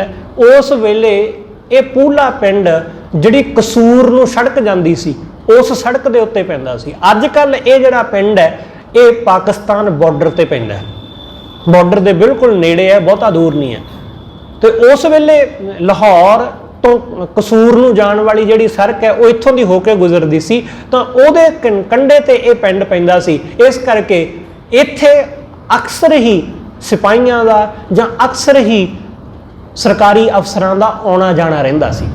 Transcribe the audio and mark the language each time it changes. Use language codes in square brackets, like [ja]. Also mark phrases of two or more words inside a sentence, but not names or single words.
[pa] ਉਸ ਵੇਲੇ ਯੇ ਪੂਲਾ ਪਿੰਡ ਜਿਹੜੀ ਕਸੂਰ ਨੂੰ ਸੜਕ ਜਾਤੀ ਸੀ ਉਸ ਸੜਕ ਕੇ ਉੱਤੇ ਪੈਂਦਾ ਸੀ। ਅੱਜਕੱਲ ਯੇ ਜਿਹੜਾ ਪਿੰਡ ਹੈ ਯੇ ਪਾਕਿਸਤਾਨ ਬਾਰਡਰ ਤੇ ਪੈਂਦਾ ਹੈ, ਬਾਰਡਰ ਕੇ ਬਿਲਕੁਲ ਨੇੜੇ ਹੈ, ਬਹੁਤਾ ਦੂਰ ਨਹੀਂ ਹੈ। ਤੋ ਉਸ ਵੇਲੇ ਲਾਹੌਰ ਤੋਂ ਕਸੂਰ ਨੂੰ ਜਾਣ ਵਾਲੀ ਜਿਹੜੀ ਸੜਕ ਹੈ ਉਹ ਇੱਥੋਂ ਦੀ ਹੋ ਕੇ ਗੁਜ਼ਰਦੀ ਸੀ, ਤਾਂ ਉਹਦੇ ਕੰਢੇ ਤੇ ਇਹ ਪਿੰਡ ਪੈਂਦਾ ਸੀ। ਇਸ ਕਰਕੇ ਇੱਥੇ ਅਕਸਰ ਹੀ ਸਿਪਾਹੀਆਂ ਦਾ ਜਾਂ ਅਕਸਰ ਹੀ ਸਰਕਾਰੀ ਅਫਸਰਾਂ ਦਾ ਆਉਣਾ ਜਾਣਾ ਰਹਿੰਦਾ ਸੀ।